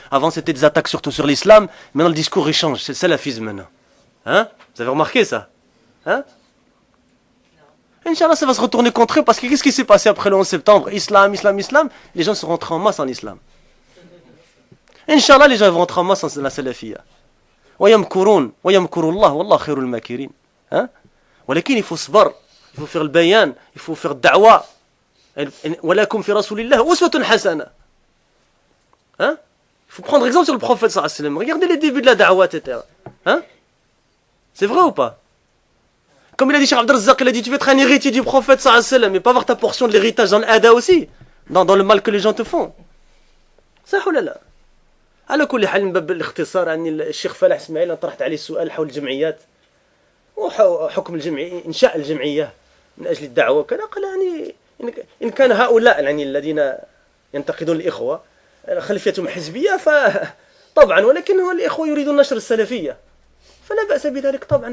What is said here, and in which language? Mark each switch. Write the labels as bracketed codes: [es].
[fr] Avant, c'était des attaques surtout sur l'islam. Maintenant, le discours, il change. C'est le salafisme maintenant. Hein? Vous avez remarqué ça? Hein? Inch'Allah, ça va se retourner contre eux parce que qu'est-ce qui s'est passé après le 11 septembre? Islam. Les gens sont rentrés en masse en islam. Inch'Allah, les gens vont rentrer en masse en la salafiyya. [ar] ويمكرون ويمكر الله والله خير الماكرين. Hein? [fr] ولكن il faut صبر, il faut faire le bayan, il faut faire da'wa. [ar] ولكم في رسول الله أسوة حسنة. Hein? [fr] Il faut prendre exemple sur le prophète sallallahu alayhi wa sallam. Regardez les débuts de la da'wa, etc. Hein? C'est vrai ou pas? Comme il a dit Cheikh Abd al-Razzaq, il a dit tu veux être un héritier du prophète sallallahu alayhi wa sallam, mais pas avoir ta portion de l'héritage dans l'ada aussi, dans le mal que les gens te font. [ar] صح ولا لا؟ على كل حال من باب الاختصار يعني الشيخ فلاح اسماعيل طرحت عليه السؤال حول الجمعيات وحكم الجمعية إنشاء الجمعية من أجل الدعوة وكذا. قال يعني إن كان هؤلاء يعني الذين ينتقدون الإخوة خلفيتهم حزبية فطبعا، ولكن الإخوة يريدون نشر السلفية فلا بأس بذلك طبعا.